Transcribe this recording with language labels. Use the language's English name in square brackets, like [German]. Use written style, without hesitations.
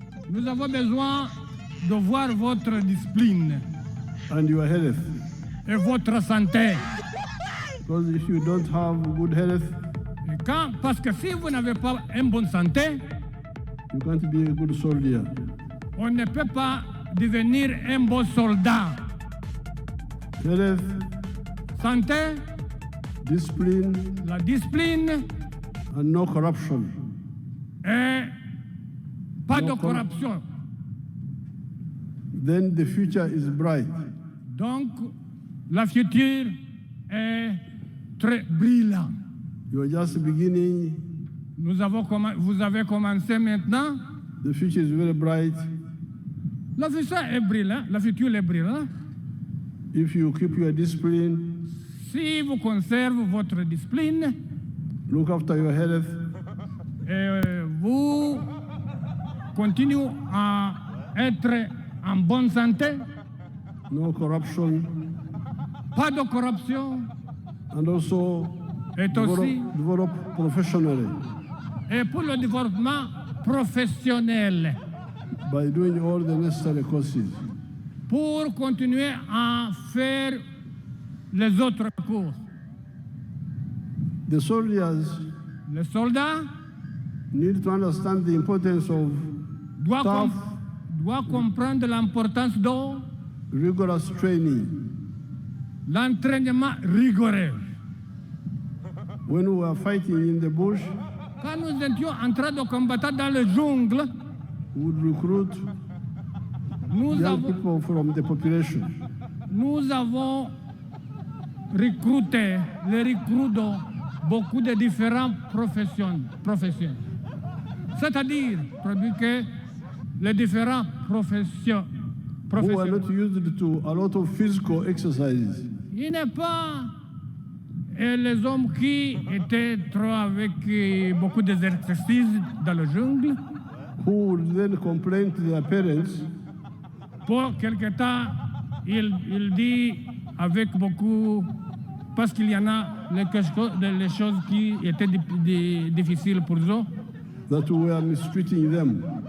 [French] nous avons besoin de voir votre discipline [English] and your health. [French] et votre santé. [English] Because if you don't have good health, [French] Parce que si vous n'avez pas une bonne santé, [English] you can't be a good soldier. [French] on ne peut pas devenir un bon soldat. [English] Health, [French] Santé, [English] discipline, [French] la discipline [English] and no corruption. [French] et pas [English] No [French] de corruption. [English] Then the future is bright. [French] Donc, la future est très brillante. [English] You are just beginning. [French] Vous avez commencé maintenant. [English] The future is very bright [French] La future est brillante. La future est brillante. [English] if you keep your discipline, [French] Si vous conservez votre discipline [English] look after your health, [French] et vous continuez à être en bonne santé, [English] no corruption, [French] pas de corruption, [English] and also [French] et aussi [English] develop professionally [French] et pour le développement professionnel, [English] by doing all the necessary courses. [French] pour continuer à faire les autres cours. [English] The soldiers [French] Les soldats [English] need to understand the importance of tough, [French] doivent comprendre l'importance de [English] rigorous training. [French] l'entraînement rigoureux. [English] When we were fighting in the bush, [French] quand nous étions en train de combattre dans le jungle, [English] would recruit [French] nous [English] young [French] avons, [English] people from the population. [French] nous avons recruté, les recrutés, beaucoup de différentes professions. C'est-à-dire que les différentes professions. [English] Who are not used to a lot of physical exercises. [French] Il n'est pas les hommes qui étaient trop avec beaucoup d'exercices dans le jungle. [English] Who would then complain to their parents [French] Pour quelque temps, il dit avec beaucoup, parce qu'il y en a les choses qui étaient difficiles pour eux, [English] that we were mistreating them.